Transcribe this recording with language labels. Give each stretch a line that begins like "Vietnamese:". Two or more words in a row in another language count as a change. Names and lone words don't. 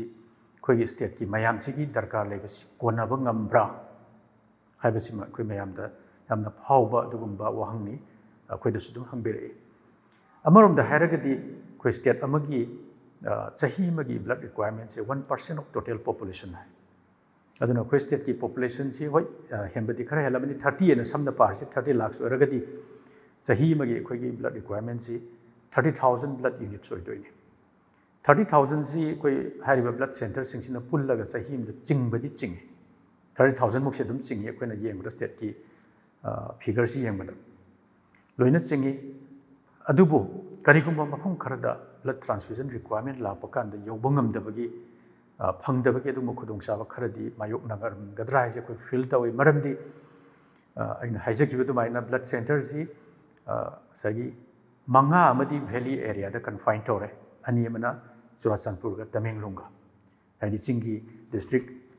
Manipuri: ꯑꯩꯈꯣꯏꯒꯤ ꯁ꯭ꯇꯦꯠꯀꯤ ꯃꯌꯥꯝꯁꯤꯒꯤ ꯗꯔꯀꯥꯔ ꯂꯩꯕꯁꯤ ꯀꯣꯟꯅꯕ ꯉꯝꯕ꯭ꯔꯥ ꯍꯥꯏꯕꯁꯤꯃ ꯑꯩꯈꯣꯏ ꯃꯌꯥꯝꯗ ꯌꯥꯝꯅ ꯐꯥꯎꯕ ꯑꯗꯨꯒꯨꯝꯕ ꯋꯥꯍꯪꯅꯤ ꯑꯩꯈꯣꯏꯗꯁꯨ ꯑꯗꯨꯝ ꯍꯪꯕꯤꯔꯛꯏ ꯑꯃꯔꯣꯝꯗ ꯍꯥꯏꯔꯒꯗꯤ ꯑꯩꯈꯣꯏ ꯁ꯭ꯇꯦꯠ ꯑꯃꯒꯤ ꯆꯍꯤ ꯑꯃꯒꯤ
English: blood requirementse 1% of total population
Manipuri: ꯍꯥꯏ aduna khoi state ki population si hoi hembadi khara helabani 30 ena samna par si 30 lakhs oragadi sahi magi khoi gi
English: blood requirement
Manipuri: si 30,000
English: blood units
Manipuri: oi doini 30,000 si khoi hariba
English: blood center
Manipuri: sing sina pullaga sahi mda chingbadi chingi 30,000 muk se dum chingi khoi na yengda state ki figure si yengda loina chingi adubo karigumba mafum kharada
English: blood transfusion requirement
Manipuri: la pakanda yobangam dabagi phangdabagi adu khudong saba kharadi mayok nagar gadra haise koi feel tawi maramdi aina haijaki bedu maina
English: blood center
Manipuri: si sagi manga amadi
English: valley area
Manipuri: da confine tore ani amana Churachandpur ga Tamenglong ga haidi chingi district